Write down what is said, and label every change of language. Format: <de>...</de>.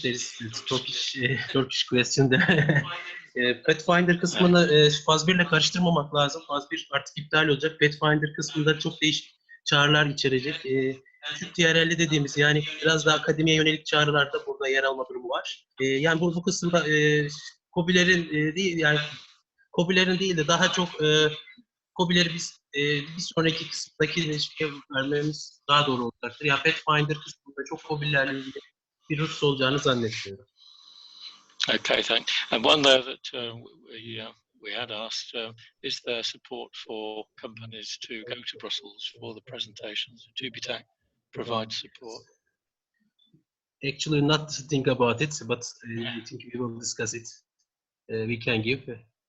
<en>There is Turkish question.</en> <tr>Pathfinder kısmını faz 1 ile karıştırmamak lazım. Faz 1 artık iptal olacak. Pathfinder kısmında çok değişik çağrılar içerecek. Düşük TRL dediğimiz yani biraz daha akademiye yönelik çağrılarda burada yer alma durumu var. Yani bu kısımda KOBİ'lerin değil yani KOBİ'lerin değil de daha çok KOBİ'leri biz bir sonraki kısımdaki ilişkiye vermemiz daha doğru olacaktır. Ya Pathfinder kısmında çok KOBİ'lerle ilgili bir husus olacağını zannetmiyorum.</tr> <en>Okay, thanks. And one there that we had asked, is there support for companies to go to Brussels for the presentations? TÜBİTAK provides support. Actually, not to think about it, but I think we will discuss it. We can give.</en>